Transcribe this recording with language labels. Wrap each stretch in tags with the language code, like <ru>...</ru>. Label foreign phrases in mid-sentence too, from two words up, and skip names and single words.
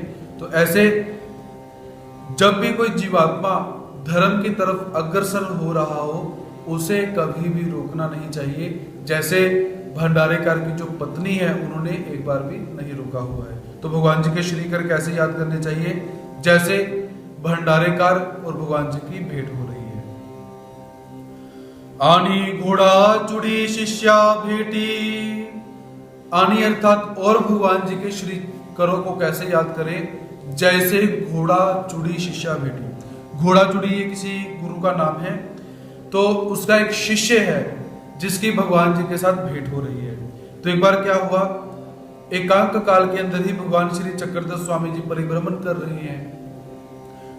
<hi>तो ऐसे जब भी कोई जीवात्मा धर्म की तरफ अग्रसर हो रहा हो, उसे कभी भी रोकना नहीं चाहिए। जैसे भंडारेकार की जो पत्नी है, उन्होंने एक बार भी नहीं रोका हुआ है। तो भगवान जी के श्रीकर कैसे याद करने चाहिए? जैसे भंडारेकार और भगवान जी की भेंट हो रही है।</hi> <mr>आनी घोड़ा चुड़ी शिष्या भेटी।</mr> <hi>आनी अर्थात और भगवान जी के श्री करों को कैसे याद करें? जैसे</hi> <mr>घोड़ा चुड़ी शिष्या भेटी।</mr> <hi>घोड़ा चुड़ी ये किसी गुरु का नाम है, तो उसका एक शिष्य है जिसकी भगवान जी के साथ भेंट हो रही है। तो एक बार क्या हुआ, एकांत काल के अंदर ही भगवान श्री चक्रधर स्वामी जी परिभ्रमण कर रहे हैं।</hi>